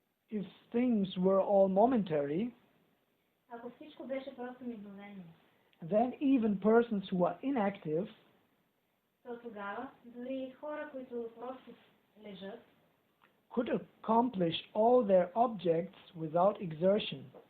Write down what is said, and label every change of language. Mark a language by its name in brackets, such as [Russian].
[English] If things were all momentary, [Bulgarian] ако всичко беше просто мигновено, [English] then even persons who are inactive [Bulgarian] то тогава дори хора, които просто лежат, [English] could accomplish all their objects without exertion.